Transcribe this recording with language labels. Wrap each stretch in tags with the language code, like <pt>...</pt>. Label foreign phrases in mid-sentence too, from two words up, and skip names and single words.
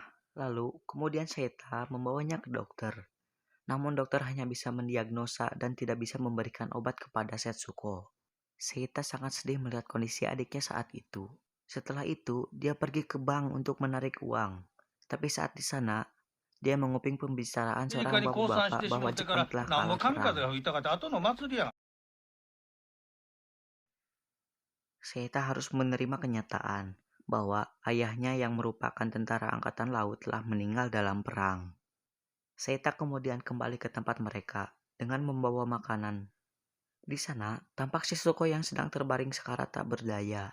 <id>Lalu, kemudian Seita membawanya ke dokter. Namun dokter hanya bisa mendiagnosa dan tidak bisa memberikan obat kepada Setsuko. Seita sangat sedih melihat kondisi adiknya saat itu. Setelah itu, dia pergi ke bank untuk menarik uang. Tapi saat di sana, dia menguping pembicaraan</id> <ja>アメリ</ja> <id>seorang</id> <ja>カに降参し</ja> <id>bapak-bapak</id> <ja>てし</ja> <id>bahwa</id> <ja>もってか</ja> <id>Jepang</id> <ja>ら</ja> <id>telah</id> <ja>なんぼ</ja> <id>kalah</id> <ja>神風</ja> <id>perang.</id> <ja>が吹いたかって後の祭りやん。</ja> <id>Seita harus menerima kenyataan bahwa ayahnya yang merupakan tentara angkatan laut telah meninggal dalam perang. Seita kemudian kembali ke tempat mereka dengan membawa makanan. Di sana, tampak Shizuko yang sedang terbaring sekarat tak berdaya.</id>